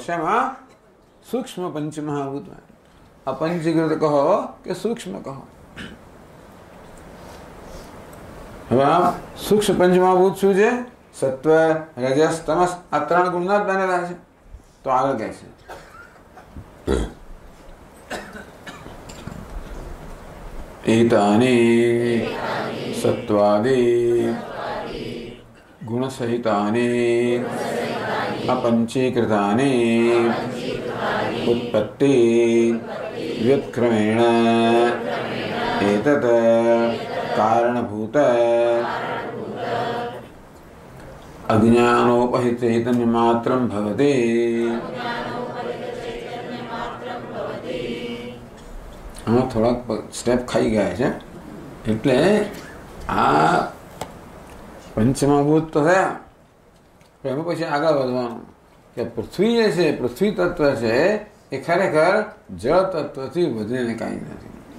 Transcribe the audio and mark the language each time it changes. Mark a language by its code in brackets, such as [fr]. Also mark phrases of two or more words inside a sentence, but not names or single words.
[gu] શેમાં? સૂક્ષ્મ પંચમહાભૂતમાં. અપંચીકૃત કહો કે સૂક્ષ્મ કહો. હવે આ સૂક્ષ્મ પંચમહાભૂત શું છે? સત્વ, રજસ, તમસ, આ 3 ગુણના જ બનેલા છે. તો આગળ કહે છે [sa] एतानि सत्वादि गुणसहितानि अपंचीकृतानि उत्पत्ति व्युत्क्रमेण एतत् कारणभूत अज्ञानोपहित चैतन्यमात्रं भवति. [gu] આમાં થોડાક સ્ટેપ ખાઈ ગયા છે. એટલે આ પંચમહાભૂત તો થયા, પણ એમાં પછી આગળ વધવાનું કે પૃથ્વી જે છે, પૃથ્વી તત્વ છે એ ખરેખર જળ તત્વથી વધીને કાંઈ નથી.